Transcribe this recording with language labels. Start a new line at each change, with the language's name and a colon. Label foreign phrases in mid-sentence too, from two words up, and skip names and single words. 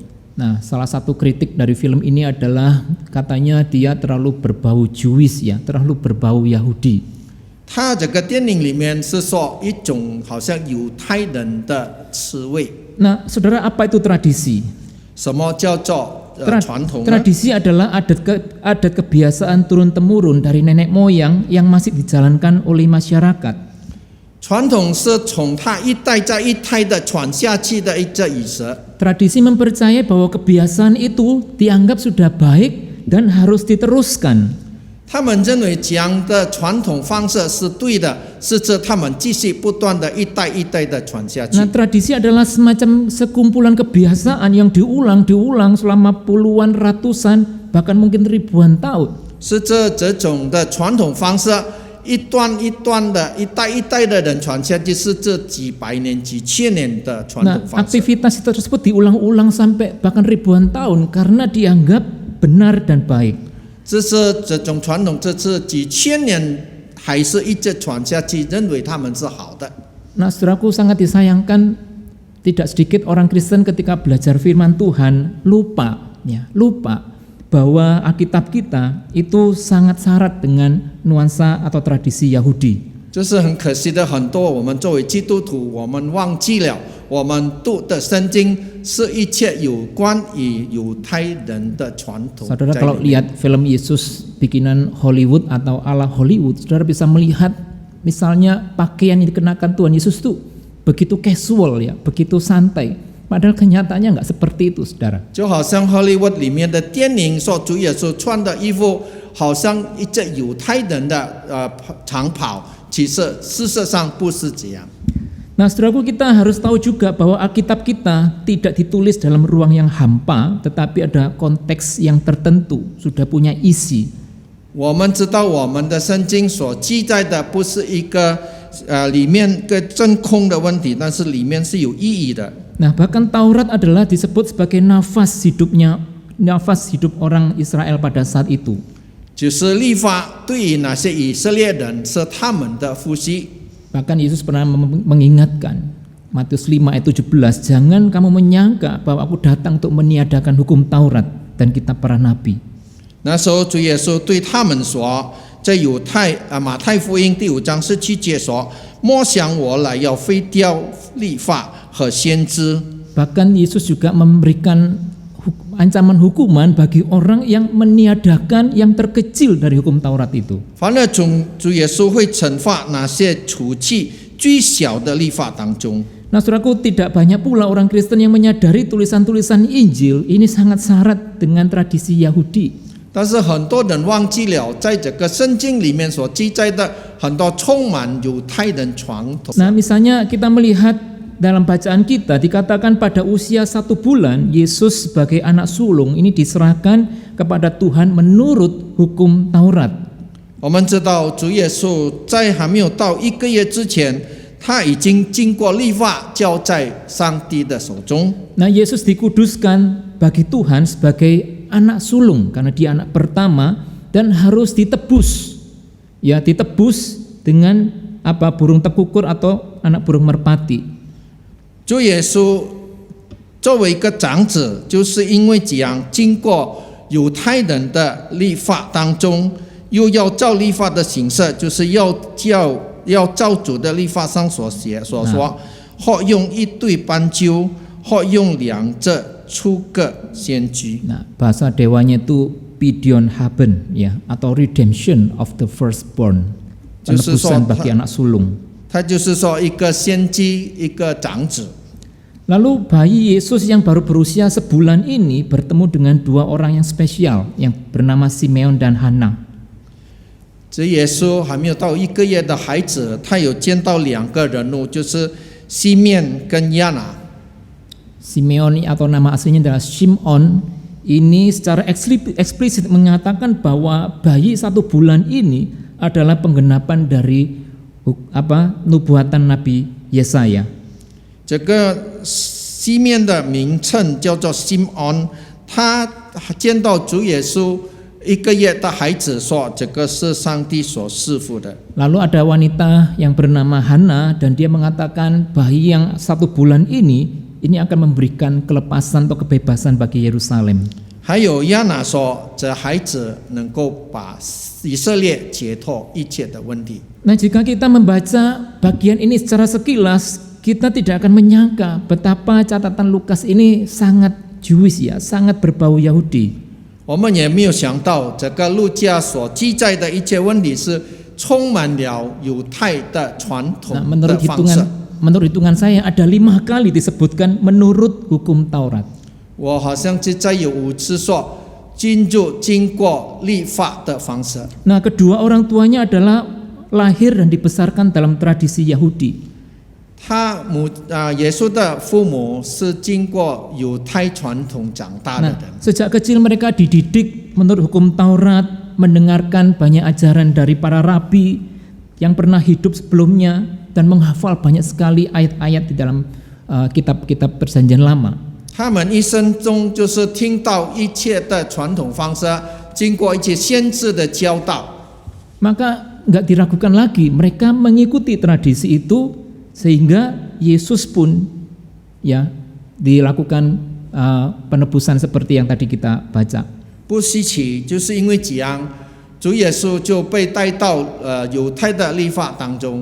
Indonesian: Nah, salah satu kritik dari film ini adalah katanya dia terlalu berbau Jewish ya, terlalu berbau Yahudi.
Chinese: 他这个电影里面是说一种好像犹太人的滋味。
Indonesian: Nah, saudara, apa itu tradisi?
Chinese: 什么叫做传统呢？
Indonesian: Tradisi adalah adat kebiasaan turun-temurun dari nenek moyang yang masih dijalankan oleh masyarakat.
Chinese: 传统是从他一代再一代的传下去的一个仪式。
Indonesian: Tradisi mempercayai bahwa kebiasaan itu dianggap sudah baik dan harus diteruskan.
Chinese: 他们认为这样的传统方式是对的，是指他们继续不断的一代一代的传下去。
Indonesian: Nah, tradisi adalah semacam sekumpulan kebiasaan yang diulang selama puluhan, ratusan, bahkan mungkin ribuan tahun.
Chinese: 是这种的传统方式，一段一段的、一代一代的人传下去，是这几百年、几千年的传
Indonesian: Nah,
Chinese: 统方式。
Indonesian: aktivitas tersebut diulang-ulang sampai bahkan ribuan tahun karena dianggap benar dan baik.
Chinese: 这是这种传统，这是几千年还是一直传下去，认为他们是好的。
Indonesian: Nah, saudaraku, sangat disayangkan Tidak sedikit orang Kristen ketika belajar firman Tuhan lupa bahwa Alkitab kita itu sangat syarat dengan nuansa atau tradisi Yahudi.
Chinese: 这是很可惜的，很多我们作为基督徒，我们忘记了我们读的圣经是一切有关于犹太人的传统。
Indonesian: Saudara kalau lihat film Yesus bikinan Hollywood atau ala Hollywood, saudara bisa melihat misalnya pakaian yang dikenakan Tuhan Yesus itu begitu casual ya, begitu santai. Padahal kenyataannya nggak seperti itu, saudara.
Chinese: 就好像 Hollywood 里面的电影说主耶稣穿的衣服，好像一只犹太人的长袍。其实事实上不是这样。
Indonesian: Nah, saudaraku, kita harus tahu juga bahwa Alkitab kita tidak ditulis dalam ruang yang hampa, tetapi ada konteks yang tertentu, sudah punya isi.
Chinese: 我们知道我们的圣经所记载的不是一个里面个真空的问题，但是里面是有意义的。
Indonesian: Nah, bahkan Taurat adalah disebut sebagai nafas hidup orang Israel pada saat itu.
Chinese: 就是律法对于那些以色列人是他们的呼吸。
Indonesian: Bahkan Yesus pernah mengingatkan, Matius 5 ayat 17, jangan kamu menyangka bahwa aku datang untuk meniadakan hukum Taurat dan kitab para nabi.
Chinese: 那时候主耶稣对他们说，在马太福音第5章17节说，莫想我来要废掉律法和先知。
Indonesian: Bahkan Yesus juga memberikan ancaman hukuman bagi orang yang meniadakan yang terkecil dari hukum Taurat itu.
Chinese: 反而主耶稣会惩罚那些除去最小的律法当中。
Indonesian: Nah, saudaraku, tidak banyak pula orang Kristen yang menyadari tulisan-tulisan Injil ini sangat syarat dengan tradisi Yahudi.
Chinese: 但是很多人忘记了，在这个圣经里面所记载的很多充满犹太人传统。
Indonesian: Nah, misalnya kita melihat dalam bacaan kita dikatakan pada usia 1 bulan Yesus sebagai anak sulung ini diserahkan kepada Tuhan menurut hukum Taurat.
Chinese: 我们知道主耶稣在还没有到1个月之前，他已经经过律法交在上帝的手中。
Indonesian: Nah, Yesus dikuduskan bagi Tuhan sebagai anak sulung karena dia anak pertama dan harus ditebus. Ya, ditebus dengan burung tekukur atau anak burung merpati.
Chinese: 主耶稣作为一个长子，就是因为这样经过犹太人的律法当中，又要照律法的形式，就是要照主的律法上所说，或用一对斑鸠，或用2只出个先知。
Indonesian: Nah, bahasa dewanya itu
Hebrew: Pidion Haben
Indonesian: ya, atau
English: redemption of the firstborn,
Indonesian: penebusan bagi anak sulung.
Chinese: 他就是说一个先知，一个长子。
Indonesian: Lalu bayi Yesus yang baru berusia sebulan ini bertemu dengan 2 orang yang spesial yang bernama Simeon dan Hana.
Chinese: 这耶稣还没有到1个月的孩子，他有见到2个人物，就是西面跟亚拿。
Indonesian: Simeon atau nama aslinya adalah Shimon, ini secara eksplisit mengatakan bahwa bayi 1 bulan ini adalah penggenapan dari nubuatan Nabi Yesaya.
Chinese: 这个西面的名称叫做西安，他见到主耶稣1个月的孩子说，这个是上帝所赐福的。
Indonesian: Lalu ada wanita yang bernama Hana dan dia mengatakan bayi yang 1 bulan ini akan memberikan kelepasan atau kebebasan bagi Yerusalem.
Chinese: 还有亚拿说，这孩子能够把以色列解脱一切的问题。
Indonesian: Nah, jika kita membaca bagian ini secara sekilas, kita tidak akan menyangka betapa catatan Lukas ini sangat Jewish ya, sangat berbau Yahudi.
Chinese: 我们也没有想到，这个路加所记载的一切问题是充满了犹太的传统
Indonesian: Nah,
Chinese: 的方式。
Indonesian: menurut hitungan saya ada 5 kali disebutkan menurut hukum Taurat.
Chinese: 我好像记载有5次说经过律法的方式。
Indonesian: Nah, kedua orang tuanya adalah lahir dan dibesarkan dalam tradisi Yahudi.
Chinese: 耶稣的父母是经过犹太传统长大的
Indonesian: Nah,
Chinese: 人。
Indonesian: sejak kecil mereka dididik menurut hukum Taurat, mendengarkan banyak ajaran dari para rabi yang pernah hidup sebelumnya dan menghafal banyak sekali ayat-ayat di dalam kitab-kitab Perjanjian Lama.
Chinese: 他们一生中就是听到一切的传统方式，经过一些先知的教导。
Indonesian: Maka nggak diragukan lagi, mereka mengikuti tradisi itu sehingga Yesus pun ya dilakukan penebusan seperti yang tadi kita baca.
Chinese: 不稀奇，就是因为这样，主耶稣就被带到犹太的律法当中。